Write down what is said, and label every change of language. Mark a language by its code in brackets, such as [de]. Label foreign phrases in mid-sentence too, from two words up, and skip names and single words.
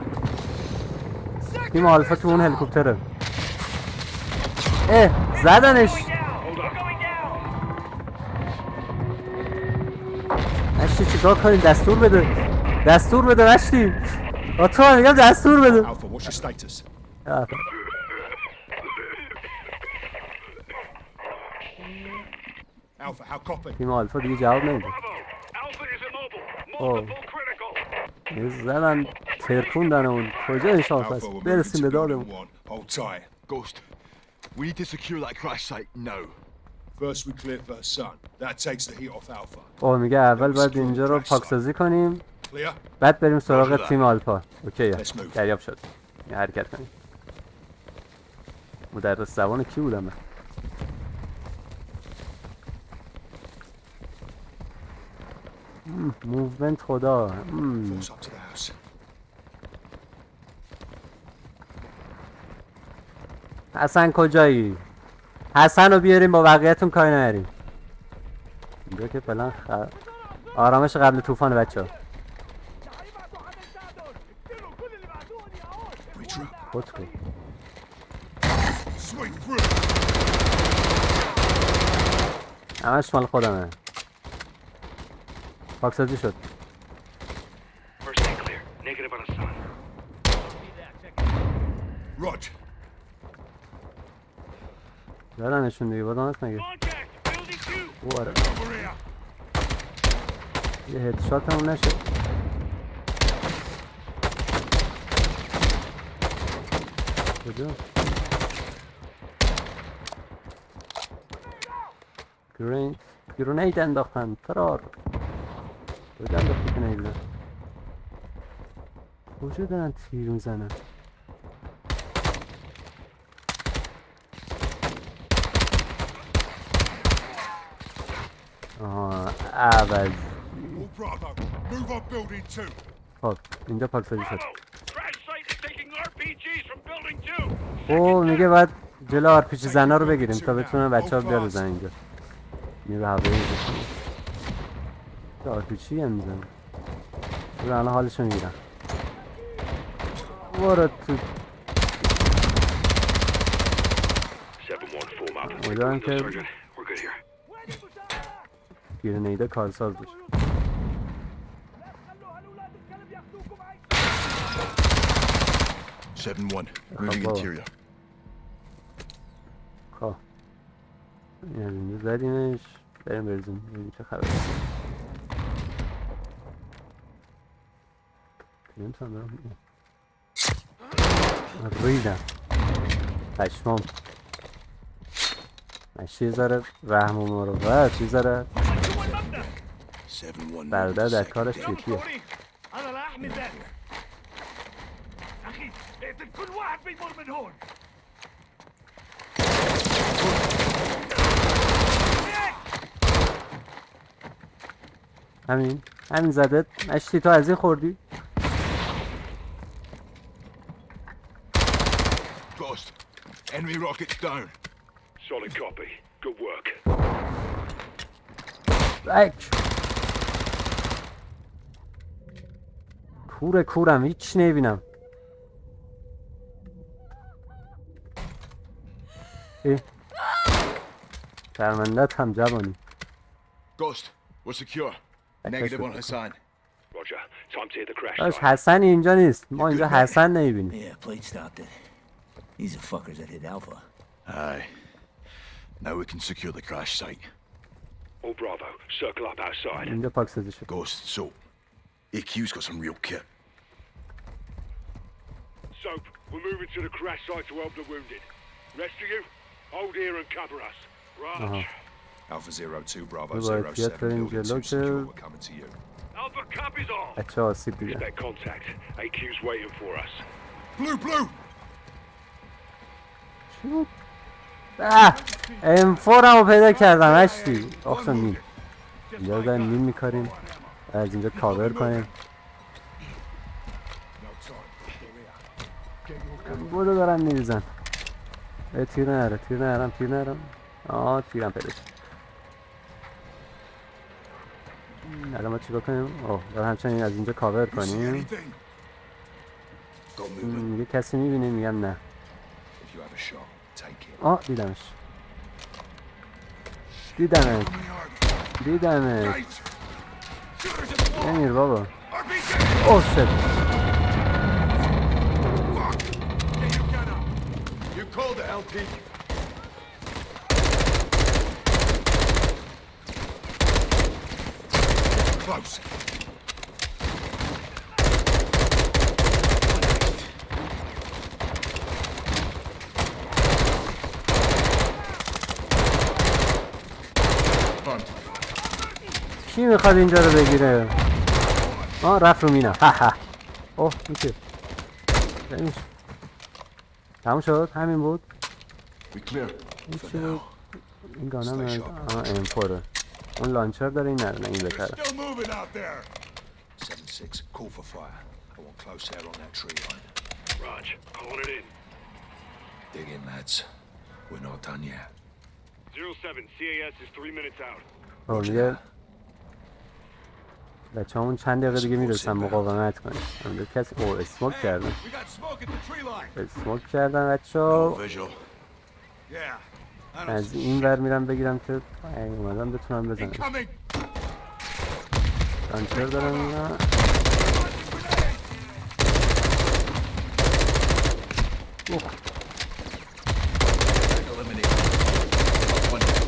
[fa] تیم آلفا تو اون هلیکوپتره. زدنش. اشتی چیکار کنیم؟ دستور بده. دستور بده اشتی. تو میگم دستور بده. [en] Alpha, what's your status? Alpha, how copy? [fa] تیم آلفا دیگه جواب نمیده. اوه یه زدن ترکوندن اون کجا این شانس [en] Alpha, [fa] هست [en] we're moving [fa] برسیم [en] to [fa] به [en] building [fa] دادمون. [en] 1. Hold tight. Ghost, we need to secure that crash site now. First we clear for Hassan. That takes the heat off Alpha. [fa] اوه میگه اول باید اینجا رو پاکسازی کنیم [en] Clear? [fa] بعد بریم سراغ تیم آلفا. اوکیه [en] Let's move. [fa] دریاب شد. یه حرکت کنیم. مدرس زبان کی بودم من؟ موومنت خدا. [en] Force up to the house. [fa] حسن کجایی؟ حسن رو بیاریم با بقیه‌تون کاری نداریم. اینجا که فعلا آرامش قبل طوفان بچه‌ها. [en] Retrap. [fa] خودکو. [en] Swing through. [fa] همش مال خودمه. پاکسازی شد. [en] First aid clear. Negative on Hassan. Roger. [fa] دارنشون دیگه بادم هست مگه؟ او آره. [en] Over here. [fa] یه هدشات همون نشد. کجا؟ گرونید انداختن فرار. کجا انداختی که نیدن؟ کجا دارن تیر میزنن؟ آها عوض. [en] All Bravo, move on building 2. [fa] خب اینجا پاکسازی شد. [en] Crash site is taking RPGs from building 2. [fa] او میگه باید جلو آرپیجی زنا رو بگیریم تا بتونن بچه ها بیار بزن اینجا. نیرو هوایی میزن. آرپیجی هم میزن. رو الان حالشو میگیرن. برو تو. [en] 7-1 form up. [fa] امیدوارم که [en] Sergeant, we're good here. [fa] گرنیده کارساز بشه. [en] 7-1, moving [fa] baba. [en] interior. [fa] خب این از اینجا زدیمش. بریم بریزیم ببینیم چه خبره. نمیتونم برم. ریدم پشمام. مشتی ذره رحم و مروت یه ذره [en] 7-1, [fa] برادر در کارش جدیه. [ar] انا لا احمي ذلك. اخي اقتل كل واحد بيمر من هون. [fa] همین زدت. مشتی تو از این خوردی؟ [en] Ghost, enemy rockets down. Solid copy. Good work. [fa] بک کورم هیچ نمیبینم. شرمندت هم جوانی. [en] Ghost, we're secure. Negative on Hassan. Roger. Time to hit the crash [fa] داش [en] site. [fa] حسن اینجا نیست. ما اینجا حسن نمیبینیم. [en] Yeah, plate stopped it. These are fuckers that hit Alpha. Aye. Now we can secure the crash site. All Bravo, circle up outside. [fa] اینجا پاکسازی شد. [en] Ghost, so AQ's got some real kit. Soap, we're moving to the crash site to help the wounded. Rest of you, hold here and cover us. Raj. Alpha 02, Bravo [fa] باید بیاد [en] 07, [fa] بریم [en] building [fa] جلو [en] 2 secure, [fa] که [en] we're coming to you. Alpha copies all. [fa] بچه آسیب دیدن. [en] Expect contact. AQ's waiting for us. Blue. [fa] چی بود؟ M4 رو پیدا کردم هشتی. آخشان نیم. اینجا رو داریم نیم میکاریم. از اینجا کاور کنیم. بودو دارن میریزن. تیر نرم. آه تیرم پیدا شد. الان ما چیکار کنیم؟ اوه دارم همچنین از اینجا کاور کنیم. [en] Got movement. [fa] میگه کسی میبینه میگم نه. [en] If you have a shot, take it. [fa] آه دیدمش. نمیر بابا. [en] oh shit. You called it, LP. Close. [fa] کی میخواد اینجا رو بگیره؟ آه رفت رو مینم. اوه میشه. تموم شد؟ همین بود؟ [en] We clear. [fa] این چی بود؟ این گانم M4 اون لانچر داره این نداره این بهتره. [en] Still moving out there. 7-6, call for fire. I want close air on that tree line. Raj, calling it in. Dig in, lads. We're not done yet. 07, CAS is 3 minutes out. [fa] خب دیگه بچه همون چند دقیقه دیگه میرسن مقاومت کنیم. اونجا کسی اسموک کردن. [en] We got smoke at the tree line. [fa] اسموک کردن بچه ها. [en] Visual. Yeah. I don't [fa] از [en] see [fa] این ور میرم بگیرم که اومدم بتونم بزنم. [en] incoming. [fa] لانچر دارم اینا. [en] Eliminate. One.